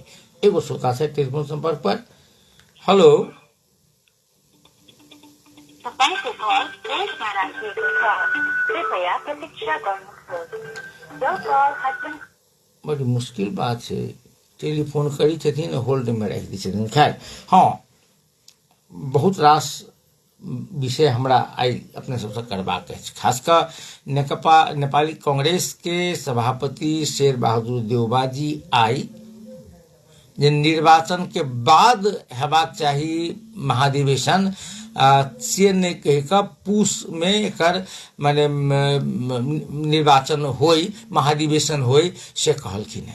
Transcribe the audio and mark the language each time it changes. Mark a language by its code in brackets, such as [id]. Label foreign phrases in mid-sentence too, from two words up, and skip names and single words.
[mai] एगो श्रोता छै टेलीफोन संपर्क पर। हेलो बड़ी मुश्किल बात छै, टेलीफोन करी छथिन होल्ड में रख दी छथिन। खैर हाँ बहुत रास विषय हमरा आई अपने सबसे करबाक अछि, खासकर नेकपा नेपाली कांग्रेस के सभापति शेर बहादुर देउबा जी आई जे निर्वाचन के बाद हेबाक चाही महाधिवेशन से नहीं कह कऽ पूस में एकर माने निर्वाचन होय, महाधिवेशन होय से कहलखिन है।